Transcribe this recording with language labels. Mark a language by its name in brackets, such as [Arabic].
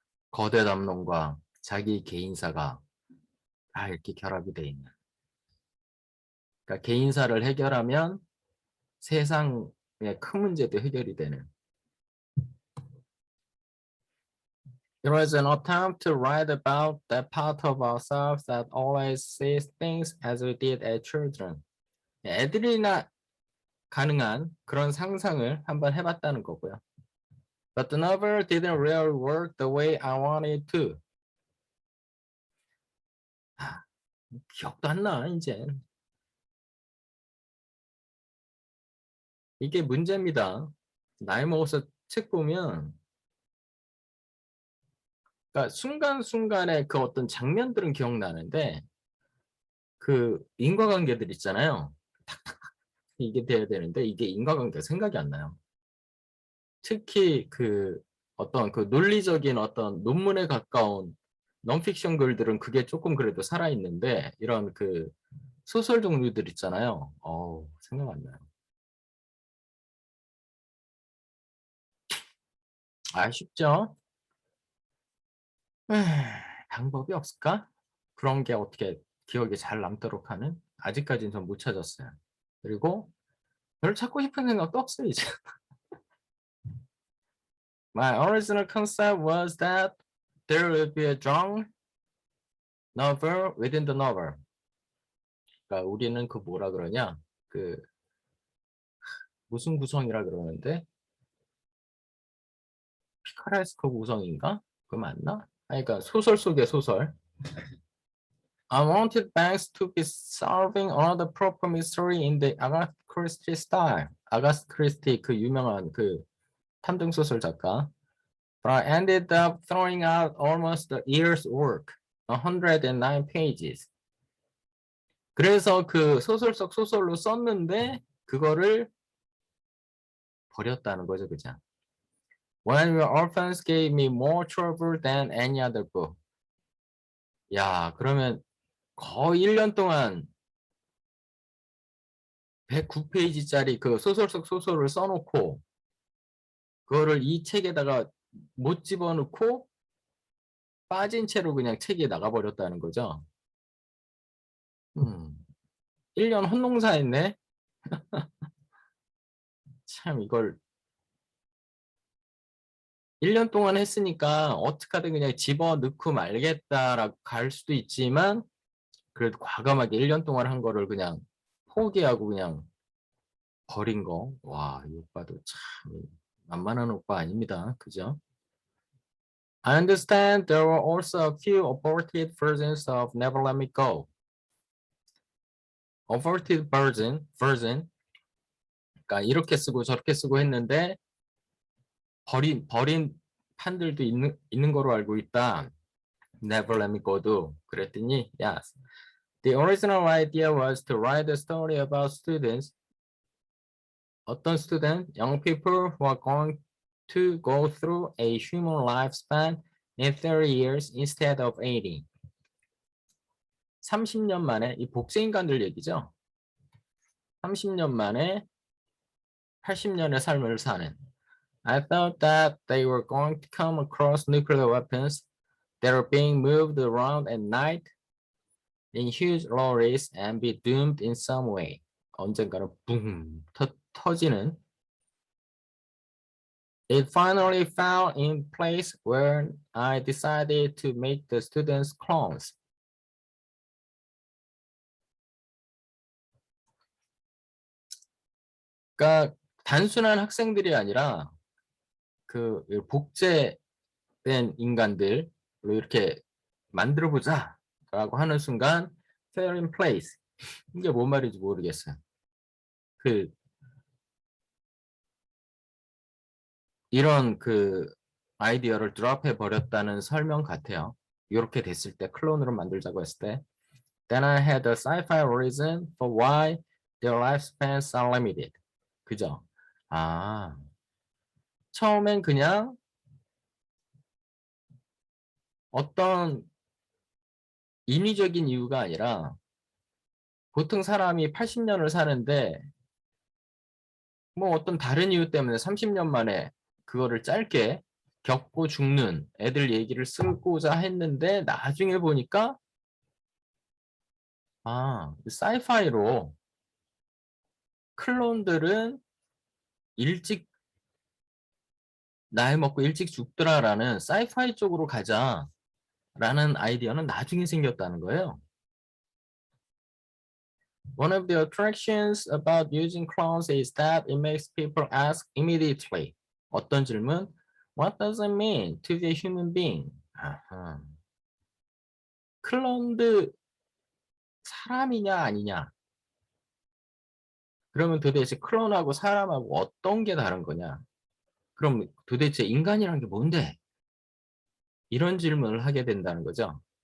[Korean] 거대 담론과 자기 개인사가 다 이렇게 결합이 돼 있는. 그러니까 개인사를 해결하면 세상의 큰 문제도 해결이 되는. [English] It was an attempt to write about that part of ourselves that always sees things as we did as children. [Korean] 애들이나 가능한 그런 상상을 한번 해봤다는 거고요. [English] But the novel didn't really work the way I wanted to. [Korean] 기억도 안 나, 이제. 이게 문제입니다. 나이 먹어서 책 보면, 그러니까 순간순간의 그 어떤 장면들은 기억나는데, 그 인과관계들 있잖아요. 이게 돼야 되는데, 이게 인과관계가 생각이 안 나요. 특히 그 어떤 그 논리적인 어떤 논문에 가까운 넌픽션 글들은 그게 조금 그래도 살아있는데, 이런 그 소설 종류들 있잖아요. 생각 안 나요. 아쉽죠? 방법이 없을까? 그런 게 어떻게 기억에 잘 남도록 하는? 아직까지는 전 못 찾았어요. 그리고 별로 찾고 싶은 생각도 없어요, 이제. [English] My original concept was that there would be a strong novel within the novel. [Korean] 그러니까 우리는 그 뭐라 그러냐? 그 무슨 구성이라 그러는데? 피카레스크 구성인가? 그 맞나? 아니, 그러니까 소설 속의 소설. [English] I wanted Banks to be solving another proper mystery in the Agatha Christie style. [Korean] 아가스 크리스티 그 유명한 그 탐정 소설 작가. [English] But I ended up throwing out almost a year's work, 109 pages. [Korean] 그래서 그 소설 속 소설로 썼는데 그거를 버렸다는 거죠, 그죠? [English] When Your Orphans gave me more trouble than any other book. [Korean] 야, 그러면 거의 1년 동안 109페이지짜리 그 소설 속 소설을 써놓고 그거를 이 책에다가 못 집어넣고 빠진 채로 그냥 책이 나가버렸다는 거죠. 1년 혼농사했네. 참 이걸 1년 동안 했으니까 어떻게든 그냥 집어넣고 말겠다라고 갈 수도 있지만 그래도 과감하게 1년 동안 한 거를 그냥 포기하고 그냥 버린 거. 와, 이 오빠도 참 만만한 오빠 아닙니다. 그죠? [English] I understand there were also a few aborted versions of Never Let Me Go. Aborted version. [Korean] 그러니까 이렇게 쓰고 저렇게 쓰고 했는데 버린 판들도 있는 거로 알고 있다. [English] Never Let Me Go도 [Korean] 그랬더니 [English] yes. The original idea was to write a story about students. [Korean] 어떤 [English] student? Young people who are going to go through a human lifespan in 30 years instead of 80. [Korean] 30년 만에 이 복제인간들 얘기죠. 30년 만에 80년의 삶을 사는. [English] I thought that they were going to come across nuclear weapons that are being moved around at night in huge lorries and be doomed in some way. [Korean] 언젠가는 붕 터지는. [English] It finally fell in place where I decided to make the students clones. [Korean] 그러니까 단순한 학생들이 아니라 그 복제된 인간들로 이렇게 만들어보자 라고 하는 순간 [English] fell in place. [Korean] 이게 뭔 말인지 모르겠어요. 그 이런 그 아이디어를 드롭해 버렸다는 설명 같아요. 이렇게 됐을 때 클론으로 만들자고 했을 때 [English] Then I had a sci-fi reason for why their lifespans are limited. [Korean] 그죠? 아, 처음엔 그냥 어떤 인위적인 이유가 아니라 보통 사람이 80년을 사는데 뭐 어떤 다른 이유 때문에 30년 만에 그거를 짧게 겪고 죽는 애들 얘기를 쓰고자 했는데 나중에 보니까 사이파이로 클론들은 일찍 나이 먹고 일찍 죽더라라는 사이파이 쪽으로 가자라는 아이디어는 나중에 생겼다는 거예요. [English] One of the attractions about using clones is that it makes people ask immediately. [Korean] 어떤 질문? [English] What does it mean to be a human being? [Korean] 아하. 클론드 사람이냐 아니냐? 그러면 도대체 클론하고 사람하고 어떤 게 다른 거냐? 그럼 도대체 인간이란 게 뭔데? 이런 질문을 하게 된다는 거죠.